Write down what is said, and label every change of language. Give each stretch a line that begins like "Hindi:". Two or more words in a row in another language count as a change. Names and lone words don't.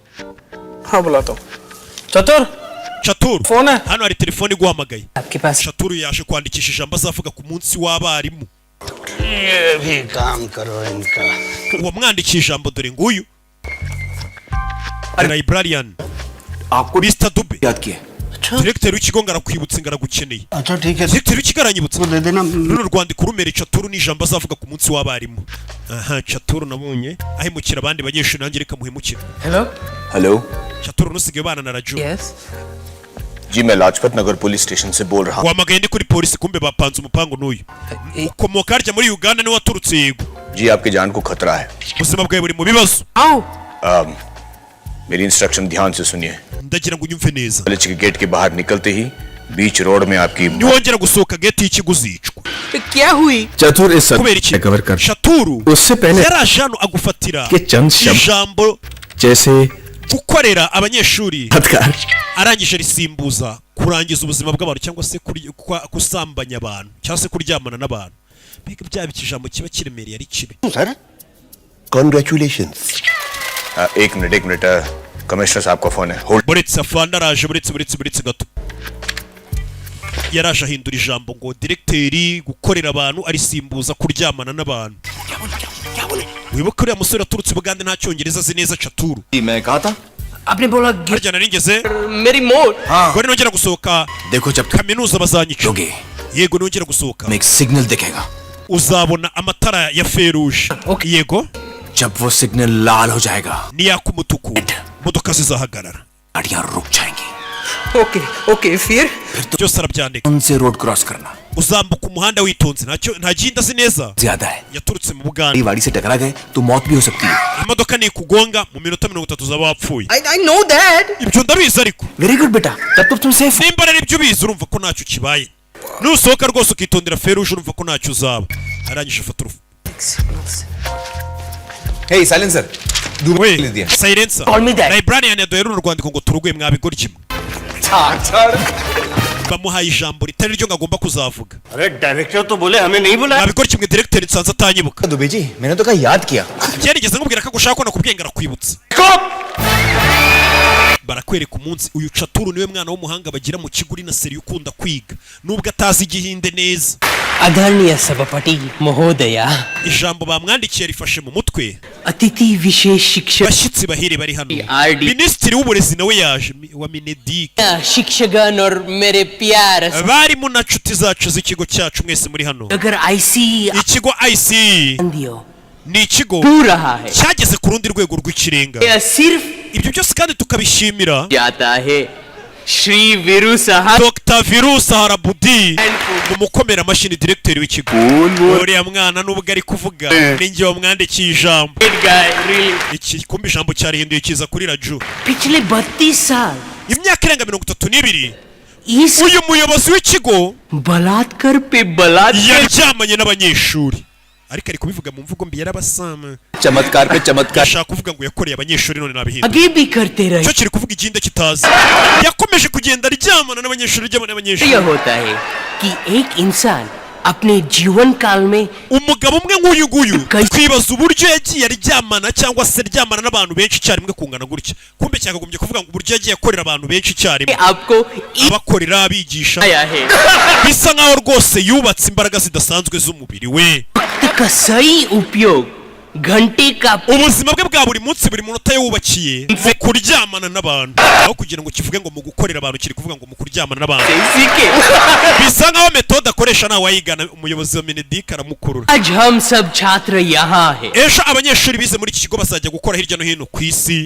Kinyarwanda: Chaturu hano hari telefone iguhamagaye Chaturu yaje kwandikisha ijambo azavuga ku munsi w'abarimu uwo mwandikisha ijambo dore nguyu librarian Mr. Dube Directeur w'ikigo ngarakwibutse ngaragukeneye Directeur w'ikigo aranyibutse runo rwandiko rumere Chaturu n'ijambo azavuga ku munsi w'abarimu aha Chaturu nabonye ahemukira abandi banyeshuri nanjye reka muhemukira
Hindi: हेलो
Kinyarwanda: Chaturu nusigaye bana na Raju
Hindi: जी मैं लाजपत नगर पुलिस स्टेशन से बोल रहा हूँ
Kinyarwanda: wamagaye ndi kuri polisi kumbe bapanze umupango n'uyu ukomoka harya muri Uganda niwe waturutse yego
Hindi: जी आपकी जान को खतरा है
Kinyarwanda: ubuzima bwawe buri mu bibazo
Hindi: मेरी इंस्ट्रक्शन ध्यान से सुनिए
Kinyarwanda: ndagira ngo unyumve neza
Hindi: कॉलेज के गेट के बाहर निकलते ही बीच रोड में आपकी
Kinyarwanda: niwongera gusohoka gate y'ikigo uzicwa
Hindi: क्या हुई चतुर इस
Kinyarwanda: kubera iki
Hindi: कवर कर
Kinyarwanda: Chaturu
Hindi: उससे पहले
Kinyarwanda: yaraje hano agufatira
Hindi: के चंद शब्द
Kinyarwanda: ijambo
Hindi: जैसे
Kinyarwanda: gukorera abanyeshuri
Hindi: हथकार
Kinyarwanda: arangije risimbuza kurangiza ubuzima bw'abantu cyangwa se kusambanya abantu cyangwa se kuryamana n'abantu mbega byaba ikijambo kiba kiremereye ari kibi
Hindi: सर congratulations एक मिनट कमिश्नर साहब का फोन है होल्ड
Kinyarwanda: buretse afana araje buretse gato yaraje ahindura ijambo ngo directeur gukorera abantu arisimbuza kuryamana n'abantu wibuka uriya musore aturutse Bugande nta cyongereza azi neza Chaturu
Hindi: मैं कहा था आपने बोला
Kinyarwanda: harya naringeze
Hindi: मेरी मोर
Kinyarwanda: ngo nongera gusohoka
Hindi: देखो जब
Kinyarwanda: kaminuza bazanyica yego nongera gusohoka
Hindi: एक सिग्नल दिखेगा
Kinyarwanda: uzabona amatara ya feruje yego
Hindi: जब वो सिग्नल लाल हो जाएगा
Kinyarwanda: niyaka umutuku modoka zizahagarara
Hindi: गाड़ियां रुक जाएंगी ओके फिर
Kinyarwanda: byose arabyandika
Hindi: उनसे
English: road cross
Hindi: करना
Kinyarwanda: uzambuka umuhanda witonze nta gihindi azi neza
Hindi: ज्यादा है
Kinyarwanda: yaturutse mu Buganda
Hindi: गाड़ी से टकरा गए तो मौत भी हो सकती है
Kinyarwanda: imodoka nikugonga mu minota 30 uzaba wapfuye
English: I know that
Kinyarwanda: ibyo ndabizi ariko
English: very good
Hindi: बेटा तब तो तुम सेफ
Kinyarwanda: nimba rero ibyo ubizi urumva ko ntacyo kibaye nusohoka rwose ukitondera feruje urumva ko ntacyo uzaba arangije afata urufu
Hindi: हे साइलेंसर
Kinyarwanda: Silense librarian yaduhe runo rwandiko ngo turuguye mwabigora kimwe bamuhaye ijambo ritari ryo ngagomba kuzavuga
Hindi: अरे डायरेक्टर तो बोले हमें नहीं बुलाया
Kinyarwanda: nabikora kimwe director nsanze atanyibuka
Hindi: दुबे जी मैंने तो कहा याद किया
Kinyarwanda: byarigeze nkubwira ko gushaka ko nakubwiye arakwibutsa barakwereka umunsi uyu Caturu niwe mwana w'umuhanga bagira mu kigo uri na seri ukunda kwiga nubwo atazi igihinde neza
Hindi: आदरणीय सभापति महोदया
Kinyarwanda: ijambo bamwandikiye rifashe mu mutwe
Hindi: अतिथि विशेष शिक्षक
Kinyarwanda: bashyitsi bahire bari hano minisitiri w'uburezi nawe yaje wa Minedik
Hindi: शिक्षकगण और मेरे प्यार
Kinyarwanda: bari mu na nshuti zacu z'ikigo cyacu mwese muri hano
Hindi: अगर IC
Kinyarwanda: ikigo IC ni ikigo cyageze ku rundi rwego rw'ikirenga ibyo byose kandi tukabishimira
Hindi: Shri Viru Sahar Dr.
Kinyarwanda: Viru Sahara Budi umukomera mashini director w'ikigo uriya mwana nubwo ari kuvuga ninjye wamwandikiye ijambo iki kumbi ijambo cyarihinduye kiza kuri radio
Hindi: पिछले 32 साल
Kinyarwanda: imyaka irenga 32 uyu muyobozi w'ikigo
Hindi: बलात्कार पे बलात्कार
Kinyarwanda: yaryamanye n'abanyeshuri ariko ari kubivuga mu mvugo mbi yarabasama
Hindi: चमत्कार पे चमत्कार
Kinyarwanda: ashaka kuvuga ngo yakoreye abanyeshuri none nabihinda
Hindi: आगे भी करते रहे
Kinyarwanda: cyo kiri kuvuga iginde kitazi yakomeje kugenda aryamana n'abanyeshuri
Hindi: यह होता है कि एक इंसान अपने जीवन काल में
Kinyarwanda: umugabo umwe nk'uyu nguyu twibaza uburyo yagiye aryamana cyangwa se aryamana n'abantu benshi icyarimwe kungana gutya kumbe cyakagombye kuvuga ngo uburyo yagiye akorera abantu benshi icyarimwe abakorera abigisha bisa nkaho rwose yubatse imbaraga zidasanzwe z'umubiri we
Hindi: का सही उपयोग घंटे का
Kinyarwanda: ubuzima bwe bwa buri munsi buri munota yubakiye mu kuryamana n'abantu aho kugira ngo kivuge ngo mu gukorera abantu kiri kuvuga ngo mu kuryamana n'abantu bisa nkaho metode akoresha nawe wayigana umuyobozi wa Minedik aramukurura
Hindi: आज हम सब छात्र यहाँ हैं
Kinyarwanda: ejo abanyeshuri bize muri iki kigo bazajya gukora hirya no hino ku isi